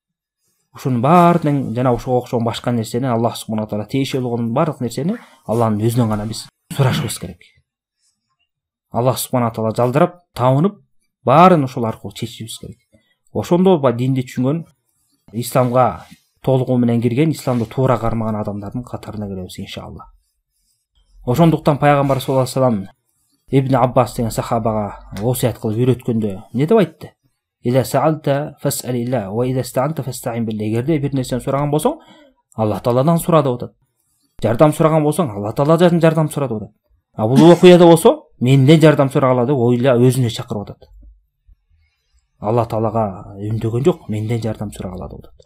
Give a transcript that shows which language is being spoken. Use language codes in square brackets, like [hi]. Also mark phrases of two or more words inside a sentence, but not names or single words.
[ky] Ушунун баардыгын жана ошого окшогон башка нерсени [ar] الله سبحانه تعالى [ky] тиешелүү болгон баардык нерсени Алланын өзүнөн гана биз сурашыбыз керек. [ar] الله سبحانه تعالى [ky] жалдырап, табынып, баарын ошол аркылуу чечишибиз керек. Ошондо динди түшүнгөн, исламга толугу менен кирген, исламды туура кармаган адамдардын катарына киребиз иншалла. Ошондуктан пайгамбар [ar] صلى الله عليه وسلم [ky] Ибн Аббас деген сахабага осуят кылып үйрөткөндө эмне деп айтты? [ar] إذا سألت فاسأل الله وإذا استعنت فاستعن بالله. [ky] Эгерде бир нерсени сураган болсоң, Алла Тааладан сура деп атат. Жардам сураган болсоң, Алла Тааладан жардам сура деп атат. А бул окуяда болсо, менден жардам сурагыла деп ойла өзүнө чакырып атат. Алла Таалага үндөгөн жок, менден жардам сурагыла деп атат.